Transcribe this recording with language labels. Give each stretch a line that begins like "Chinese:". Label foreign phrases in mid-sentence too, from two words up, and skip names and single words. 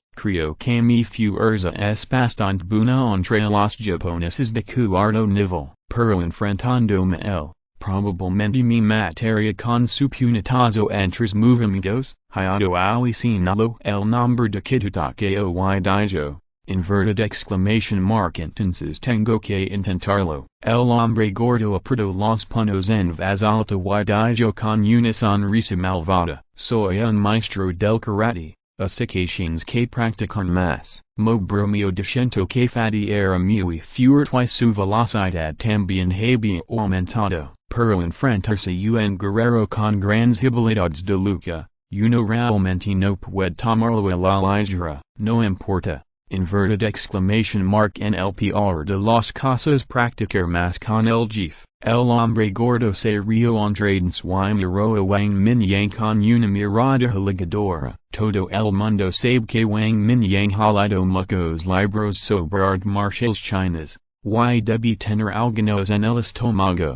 Spanish: Creo que mi fuerza es bastante buena entre los japoneses de cuarto nivel, pero enfrentándome él, probablemente me mataría con su puñetazo en tres movimientos. Hayato al señaló el nombre de Kitatakeo y Daijo.
English: Inverted exclamation mark.
Spanish: Entonces tengo que intentarlo. El hombre gordo apretó los puños en voz alta y dijo con una sonrisa malvada. Soy un maestro del karate, así que tienes que practicar más. Mo bromeo diciendo que Fadi era muy fuerte y su velocidad también había aumentado, pero enfrentarse un guerrero con grandes habilidades de lucha, uno realmente no puede tomarlo a la ligera. No importa.
English: Inverted exclamation mark
Spanish: en el peor de los casos practicar más con el jefe. El hombre gordo se rió entrañas y miró a Wang Mingyang con una mirada halagadora. Todo el mundo sabe que Wang Mingyang halado muchos libros sobre artes marciales chinas, y debe tener algunos en el estómago.